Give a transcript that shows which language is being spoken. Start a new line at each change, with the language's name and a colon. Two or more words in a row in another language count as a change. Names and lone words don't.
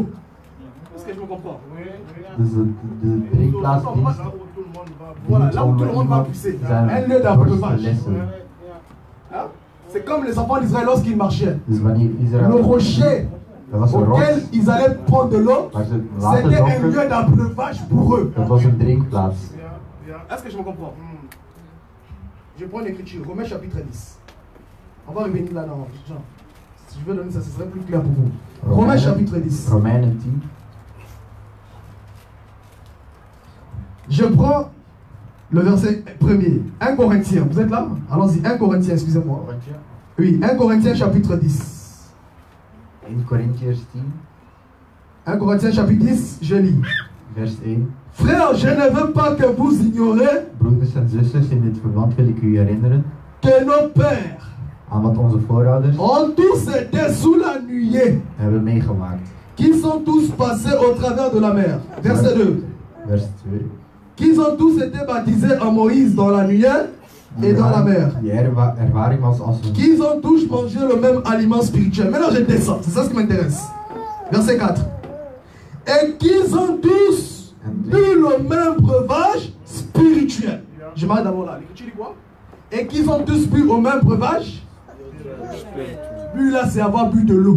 French: Est-ce que je me comprends? Voilà, là où tout le monde va pousser. Un lieu d'abreuvage. Hein? C'est comme les enfants d'Israël lorsqu'ils marchaient. Le rocher auquel ils allaient prendre de l'eau, c'était un lieu d'abreuvage pour eux.
Dutch: Dat was een drinkplaats.
French: Est-ce que je me comprends? Je prends l'écriture, Romains chapitre 10. On va revenir là dans Jean. Si je veux donner ça, ce serait plus clair pour vous. Romains chapitre 10.
Dutch: Romeinen 10.
French: Je prends le verset premier. 1 Corinthiens, vous êtes là? Allons-y, 1 Corinthiens, excusez-moi. Oui, 1 Corinthiens chapitre 10. 1 Corinthians 10. 1 Corinthiens chapitre 10, je lis.
Dutch: Vers 1.
French: Frères, je ne veux pas que vous ignorez
Dutch: Broeders en zusters, in dit verband wil ik u herinneren
French: que nos pères
Dutch: aan wat onze voorouders
French: ont tous été sous la nuée,
Dutch: hebben meegemaakt.
French: qu'ils sont tous passés au travers de la mer. Verset 2.
Dutch: Vers 2.
French: Qu'ils ont tous été baptisés en Moïse dans la nuée et dans la mer.
Dutch: Die ervaring was als een...
French: Qu'ils ont tous mangé le même aliment spirituel. Maintenant je descends, c'est ça ce qui m'intéresse. Verset 4. Et qu'ils ont tous bu le même breuvage spirituel. Je m'arrête d'abord là. L'écriture dit quoi? Et qu'ils ont tous bu au même breuvage. Bu là, c'est avoir bu de l'eau.